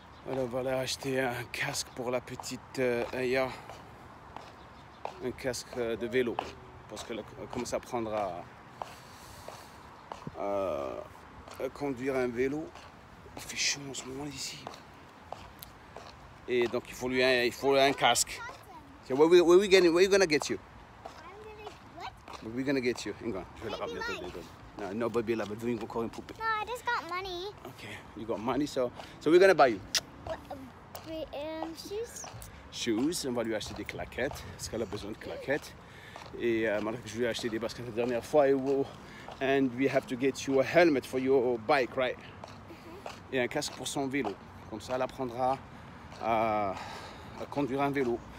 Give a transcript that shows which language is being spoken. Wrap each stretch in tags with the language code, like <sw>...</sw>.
<fr>Alors voilà, acheter un casque pour la petite Aya. Un casque de vélo. Parce qu'elle commence à apprendre à conduire un vélo. Il fait chaud en ce moment ici. Et donc il faut un casque.</fr> <en>So where we gonna get you? We're gonna get you. Hang on,</en> <fr>je vais la ramener.</fr> <en>No, baby,</en> <fr>là, elle veut encore une poupée.</fr> <en>No, I just got money. Okay, you got money, so we're gonna buy you Shoes?</en> <fr>shoes. On va lui acheter des claquettes, parce qu'elle a besoin de claquettes. Et malgré que je lui ai acheté des baskets la dernière fois,</fr> <en>and we have to get you a helmet for your bike, right?</en> <fr>Et un casque pour son vélo. Comme ça, elle apprendra à conduire un vélo.</fr>